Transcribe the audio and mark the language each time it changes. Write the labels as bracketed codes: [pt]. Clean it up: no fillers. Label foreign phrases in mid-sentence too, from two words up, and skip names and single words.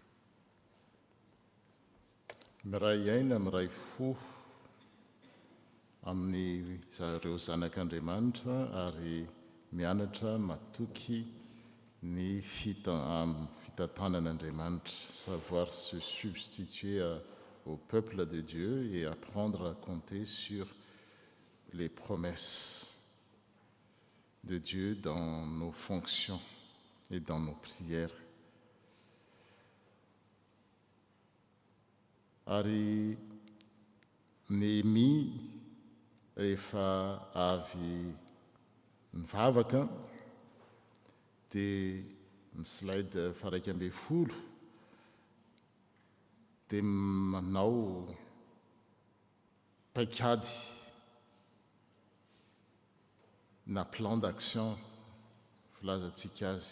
[mg] Miray aina, miray fo. amin'ny zareo zanak'Andriamanitra ary mianatra matoky ny fitantanan'Andriamanitra, [fr] savoir se substituer au peuple de Dieu et apprendre à compter sur les promesses de Dieu dans nos fonctions et dans nos prières. [mg] Ary Néhémie rehefa avy mivavaka dia ny slide faraiky ambin'ny folo dia manao paikady na [fr] plan d'action [mg] filazantsika azy.